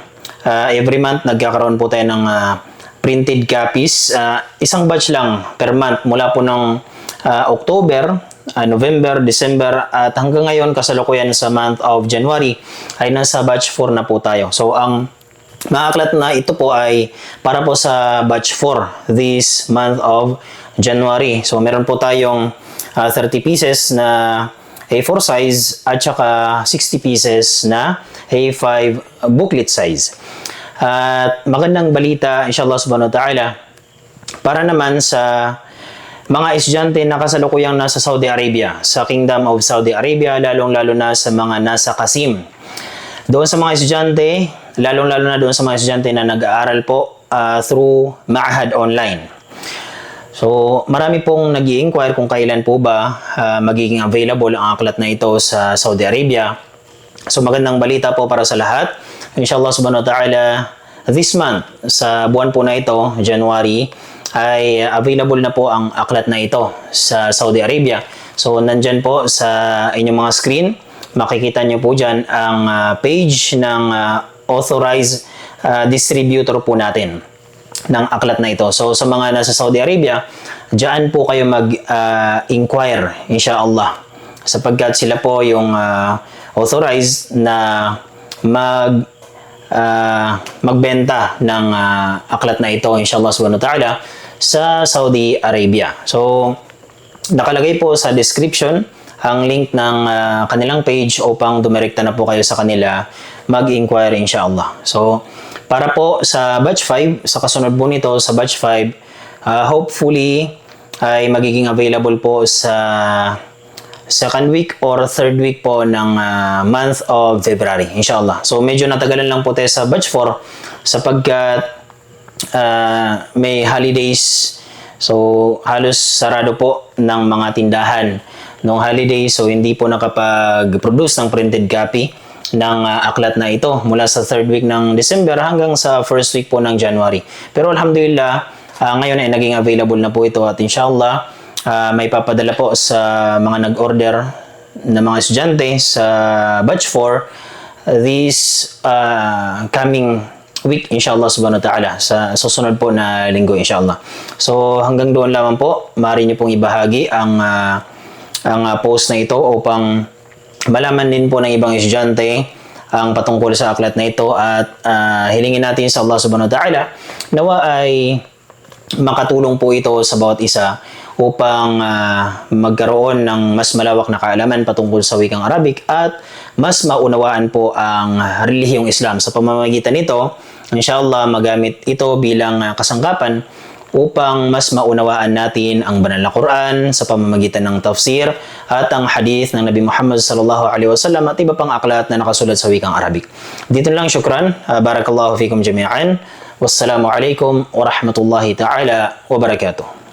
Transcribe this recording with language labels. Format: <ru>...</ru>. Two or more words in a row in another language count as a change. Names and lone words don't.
<en>Every month</en> <tl>nagkakaroon po tayo ng</tl> <en>printed copies.</en> <tl>Isang batch lang</tl> <en>per month</en> <tl>mula po ng October, November, December at hanggang ngayon kasalukuyan sa</tl> <en>month of January</en> <tl>ay nasa batch 4 na po tayo. So ang mga aklat na ito po ay para po sa batch 4</tl> <en>this month of January.</en> <tl>So meron po tayong 30 pieces na</tl> <en>A4 size</en> <tl>at saka 60 pieces na</tl> <en>A5 booklet size.</en> <tl>At magandang balita</tl> <ar>إن شاء الله سبحانه وتعالى</ar> <tl>para naman sa mga estudyante na kasalukuyang nasa Saudi Arabia, sa Kingdom of Saudi Arabia, lalong-lalo na sa mga nasa Qasim. Doon sa mga estudyante, lalong-lalo na doon sa mga estudyante na nag-aaral po through Ma'had Online. So, marami pong nag-i-inquire kung kailan po ba magiging available ang aklat na ito sa Saudi Arabia. So, magandang balita po para sa lahat.</tl> <ar>إن شاء الله سبحانه وتعالى,</ar> <en>this month,</en> <tl>sa buwan po na ito, January, ay available na po ang aklat na ito sa Saudi Arabia. So, nandyan po sa inyong mga screen, makikita nyo po dyan ang page ng</tl> <en>authorized distributor</en> <tl>po natin ng aklat na ito. So sa mga nasa Saudi Arabia, diyan po kayo mag-inquire</tl> <ar>إن شاء الله,</ar> <tl>sapagkat sila po yung authorized na magbenta ng aklat na ito</tl> <ar>إن شاء الله سبحانه وتعالى</ar> <tl>sa Saudi Arabia. So nakalagay po sa description ang link ng kanilang page upang dumirekta na po kayo sa kanila mag-inquire</tl> <ar>إن شاء الله.</ar> <tl>So para po sa batch 5, sa kasunod po nito sa batch 5, hopefully ay magiging available po sa</tl> <en>second week or third week</en> <tl>po ng</tl> <en>month of February</en> <ar>إن شاء الله.</ar> <tl>So medyo natagalan lang po tayo sa batch 4 sapagkat may holidays. So halos sarado po ng mga tindahan noong holiday, so hindi po nakapag-produce ng</tl> <en>printed copy</en> <tl>ng aklat na ito mula sa</tl> <en>third week</en> <tl>ng December hanggang sa</tl> <en>first week</en> <tl>po ng January. Pero</tl> <ar>الحمد لله,</ar> <tl>ngayon ay naging available na po ito at</tl> <ar>إن شاء الله</ar> <tl>may papadala po sa mga nag-order na mga estudyante sa batch 4</tl> <en>this coming week</en> <ar>إن شاء الله سبحانه وتعالى,</ar> <tl>sa susunod po na linggo</tl> <ar>إن شاء الله.</ar> <tl>So hanggang doon lamang po, maaari niyo pong ibahagi ang post na ito upang malaman din po ng ibang estudyante ang patungkol sa aklat na ito at hilingin natin sa Allah</tl> <ar>سبحانه وتعالى</ar> <tl>nawa ay makatulong po ito sa bawat isa upang magkaroon ng mas malawak na kaalaman patungkol sa wikang Arabic at mas maunawaan po ang relihiyong Islam. Sa pamamagitan nito,</tl> <ar>إن شاء الله</ar> <tl>magamit ito bilang kasangkapan upang mas maunawaan natin ang banal na Quran sa pamamagitan ng tafsir at ang hadith ng Nabi Muhammad</tl> <ar>صلى الله عليه وسلم</ar> <tl>at iba pang aklat na nakasulat sa wikang Arabic. Dito lang,</tl> <ar>syukran. بارك الله فيكم جميعا. والسلام عليكم ورحمة الله تعالى وبركاته.</ar>